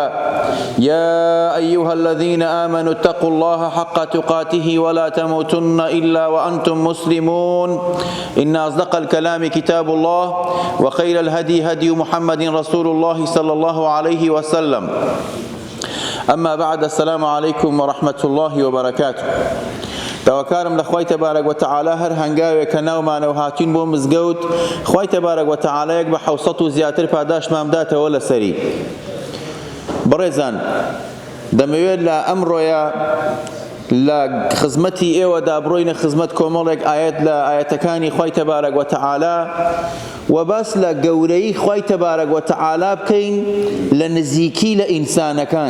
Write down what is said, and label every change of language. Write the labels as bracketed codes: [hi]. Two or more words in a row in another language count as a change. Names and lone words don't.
[ar] يا أيها الذين آمنوا اتقوا الله حق تقاته ولا تموتن إلا وأنتم مسلمون. إن أصدق الكلام كتاب الله وخير الهدي هدي محمد رسول الله صلى الله عليه وسلم. أما بعد، السلام عليكم ورحمة الله وبركاته. [ckb] داواکارم لە خوای [ar] تەبارەک وتەعالا [ckb] هەر هەنگاوێک کە ناومانەوە هاتوین بۆ مزگەوت، خوای [ar] تەبارەک وتەعالایەک [ckb] بە 700 و زیاتر پاداشمان بداتەوە لەسەری. بەڕێزان، دەمەوێت لە ئەمڕۆیە لە خزمەتی ئێوەدا بڕۆینە خزمەت کۆمەڵێک ئاەت لە ئاەتەکانی خوای [ar] تەبارەک وتەعالا [ckb] و باس لە گەورەی خوای [ar] تەبارەک وتەعالا [ckb] بکەین لە نزیکی لە ئینسانەکان.